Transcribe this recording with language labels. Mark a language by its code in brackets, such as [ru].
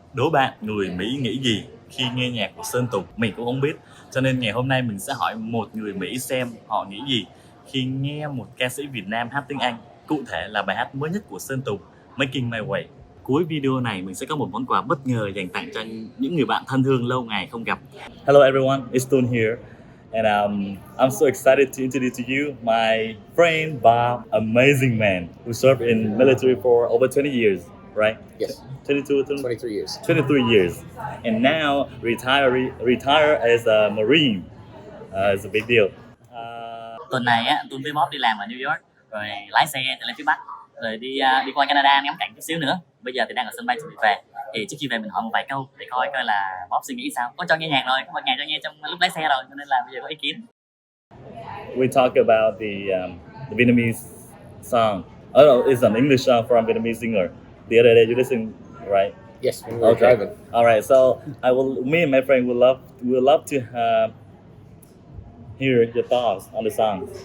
[vi] Đố bạn người Mỹ nghĩ gì khi nghe nhạc của Sơn Tùng? Mình cũng không biết. Cho nên ngày hôm nay mình sẽ hỏi một người Mỹ xem họ nghĩ gì khi nghe một ca sĩ Việt Nam hát tiếng Anh. Cụ thể là bài hát mới nhất của Sơn Tùng, Making My Way. Cuối video này mình sẽ có một món quà bất ngờ dành tặng cho những người bạn thân thương lâu ngày không gặp. [en] Hello everyone, it's Tun here. And I'm so excited to introduce to you my friend Bob, amazing man who served in military for over 20 years, right? Yes. 23 years. 23 years. And now retire as a Marine. It's a big deal. [vi] Tuần này á, tôi với Bob đi làm ở New York, rồi lái xe lên phía Bắc, rồi đi qua Canada ngắm cảnh chút xíu nữa. Bây giờ thì đang ở sân bay chuẩn bị về. Thì trước khi về mình hỏi một vài câu để coi là Bob suy nghĩ sao. Có cho nghe nhạc rồi, có một ngày cho nghe trong lúc lái xe rồi, cho nên là bây giờ có ý kiến. [en] We talk about the Vietnamese song. Oh no, it's an English song from a Vietnamese singer. The other day you listened, right? Yes, when we were driving. All right, so me and my friend would love to hear your thoughts on the song.